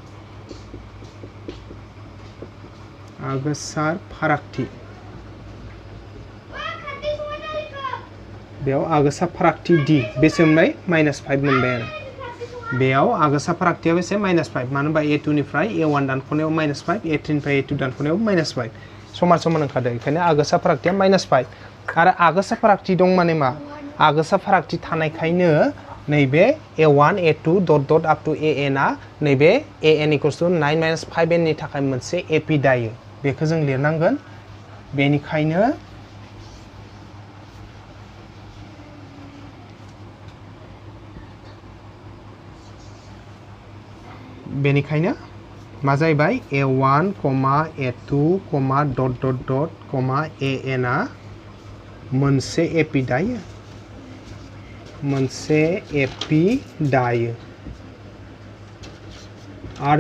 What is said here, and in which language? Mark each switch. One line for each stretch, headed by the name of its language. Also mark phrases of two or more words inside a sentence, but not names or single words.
Bodo: बेयाव आगोसा फारागथि d बेसे मोनबाय -5 मोनबाय आरो बेयाव आगोसा फारागथिया बेसे -5 मानो होनबा a2 निफ्राय a1 दानख'नायाव -5 a3 निफ्राय a2 दानख'नायाव -5 समान समान ओंखारदों बेखायनो आगोसा फारागथिया -5 आरो आगोसा फारागथि दं माने मा आगोसा फारागथि थानायखायनो नैबे a1 a2
English: dot dot up to
Bodo: an आ नैबे an = 9 - 5n नि थाखाय मोनसे एपि दायो बेखौ जों लिरनांगोन बेनिखायनो मा जाहैबाय a1, a2,
English: dot dot dot
Bodo: an आ मोनसे एपि दायो आरो